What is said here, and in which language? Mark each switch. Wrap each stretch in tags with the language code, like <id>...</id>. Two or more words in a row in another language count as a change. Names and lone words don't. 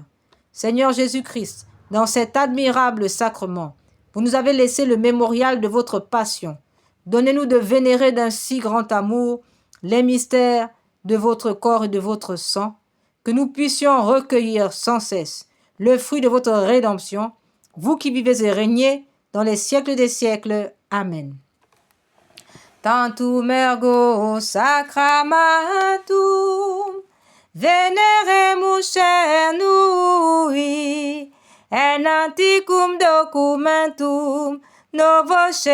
<fr>Seigneur Jésus-Christ, dans cet admirable sacrement, vous nous avez laissé le mémorial de votre passion. Donnez-nous de vénérer d'un si grand amour les mystères de votre corps et de votre sang, que nous puissions recueillir sans cesse le fruit de votre rédemption, vous qui vivez et régnez dans les siècles des siècles. Amen.</fr> <la>Tantum ergo sacramentum veneremus cernui, en antiquum documentum novo</la>